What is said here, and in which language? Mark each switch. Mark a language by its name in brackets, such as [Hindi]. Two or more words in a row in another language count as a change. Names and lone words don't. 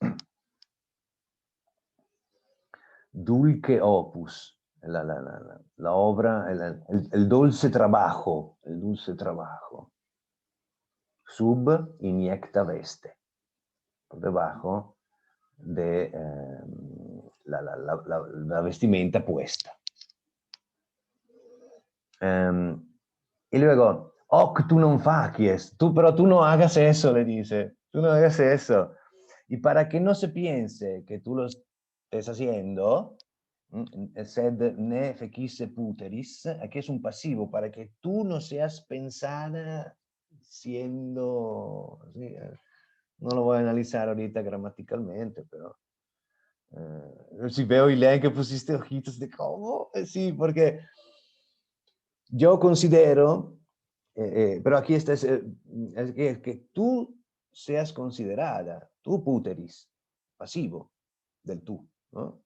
[Latin] Dulce opus, [Spanish] la obra, el dulce trabajo, [Latin] sub iniecta veste. [Spanish] por debajo de la vestimenta puesta. Y luego, [Latin] "Oc, tú non facies", [Spanish] pero tú no hagas eso, le dice, tú no hagas eso. Y para que no se piense que tú lo estés haciendo, [Latin] sed ne fecisse puteris, [Spanish] aquí es un pasivo, para que tú no seas pensada siendo, sí, no lo voy a analizar ahorita gramaticalmente, pero si veo y leen que pusiste ojitos de cómo, sí, porque yo considero, pero aquí está, es que tú seas considerada, tú puteris, pasivo del tú, ¿no?